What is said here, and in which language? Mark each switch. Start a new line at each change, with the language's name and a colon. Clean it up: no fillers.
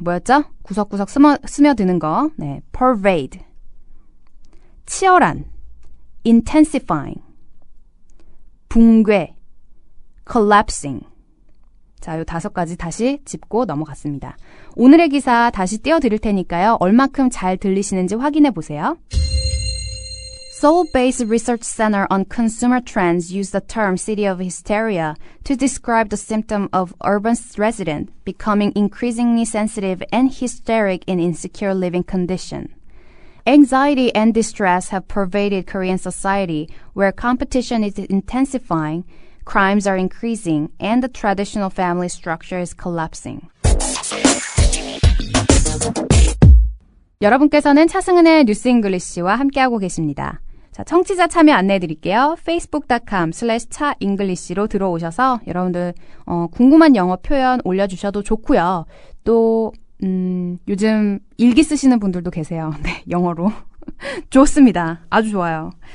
Korean: 뭐였죠? 구석구석 스며드는 거. 네, pervade. 치열한. intensifying. 붕괴. collapsing. 자, 요 5가지 다시 짚고 넘어갔습니다. 오늘의 기사 다시 띄워드릴 테니까요. 얼마큼 잘 들리시는지 확인해 보세요.
English: Seoul-based research center on consumer trends used the term city of hysteria to describe the symptom of urban residents becoming increasingly sensitive and hysteric in insecure living condition. Anxiety and distress have pervaded Korean society, where competition is intensifying, crimes are increasing, and the traditional family structure is collapsing.
Korean: 여러분께서는 차승은의 뉴스 잉글리시와 함께하고 계십니다. 자, 청취자 참여 안내해드릴게요. facebook.com/차잉글리시로 들어오셔서 여러분들 궁금한 영어 표현 올려주셔도 좋고요. 또 요즘 일기 쓰시는 분들도 계세요. 네, 영어로. 좋습니다. 아주 좋아요.